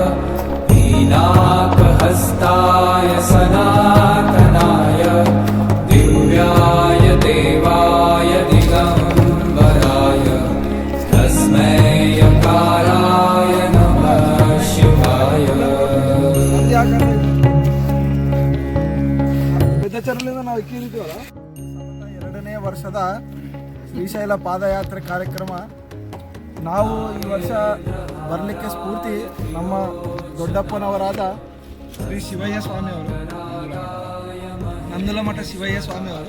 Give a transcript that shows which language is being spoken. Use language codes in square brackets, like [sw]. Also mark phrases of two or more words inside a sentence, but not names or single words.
[sa] हीनाकहस्ताय सनातनाय दिव्याय देवाय दिगम्बराय तस्मै यकाराय नमः शिवाय [kn] ಬೆದ್ದಚರಲಿಂದ ನಾವು ಇಕ್ಕಿರಿದ್ದೀವಲ್ಲ, 2ನೇ ವರ್ಷದ ಶ್ರೀಶೈಲ ಪಾದಯಾತ್ರೆ ಕಾರ್ಯಕ್ರಮ. ನಾವು ಈ ವರ್ಷ ಬರಲಿಕ್ಕೆ ಸ್ಫೂರ್ತಿ ನಮ್ಮ ದೊಡ್ಡಪ್ಪನವರಾದ ಶ್ರೀ ಶಿವಯ್ಯ ಸ್ವಾಮಿಯವರು, ನಂದಲಮಠ ಶಿವಯ್ಯ ಸ್ವಾಮಿಯವರು.